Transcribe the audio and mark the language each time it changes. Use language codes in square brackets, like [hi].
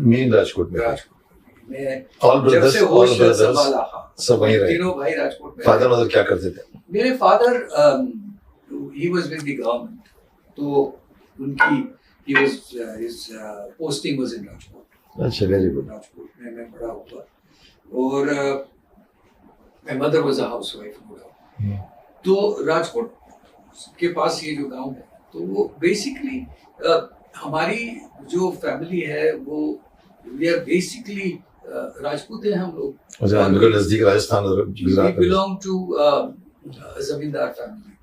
[hi] Main Rajkot में? राजकोट में all brothers, all brothers सब वहीं रहे? तीनों भाई राजकोट में। फादर मदर क्या करते थे? [en] मेरे father he was with the government, [hi] तो उनकी [en] his posting was in Rajkot. अच्छा, very good. [hi] राजकोट में मैं बड़ा हुआ, और [en] my mother was a housewife no doubt। [hi] तो राजकोट के पास ये जो गांव है, तो वो बेसिकली हमारी जो फैमिली है वो [en] we are basically [hi] राजपूत हैं हम लोग। अच्छा, बिल्कुल नजदीक राजस्थान और गुजरात। [en] We belong to zamindar family.